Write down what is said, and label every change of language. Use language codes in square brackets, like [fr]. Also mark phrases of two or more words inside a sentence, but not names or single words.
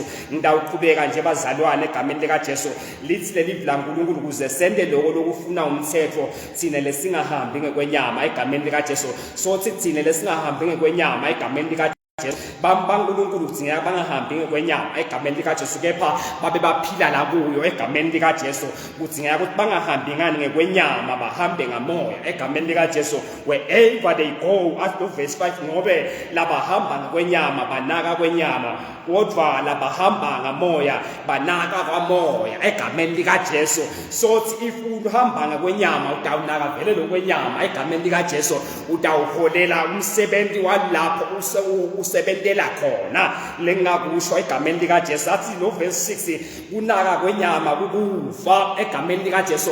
[ss] Ngidawuqhubeka nje bazalwane egameni likaJesu lithi lelivi laNkulunkulu kuze sende lokho lokufuna umthetho thine lesingahambi ngekwenyama egameni likaJesu. So thine lesingahambi ngekwenyama egameni likaJesu baNkulunkulu kudzingeka bangahambi ngekwenyama egameni likaJesu, kepha babe baphila la kuyo egameni likaJesu. Kudzingeka ukuthi bangahambi ngani ngekwenyama, bahambe ngamoya egameni likaJesu. [en] Wherever they go, as to verse 5, [ss] ngobe labahamba ngekwenyama banaka kwenyama, kodwa labahamba ngamoya banaka kwamoya egameni likaJesu. [en] So if [ss] uhamba ngekwenyama utawunaka vele lokwenyama egameni likaJesu, utawuholela umsebenzi walapho usebentela khona lengakusho egameni likaJesu. Athi no verse 6 kunaka kwenyama kukufa egameni likaJesu.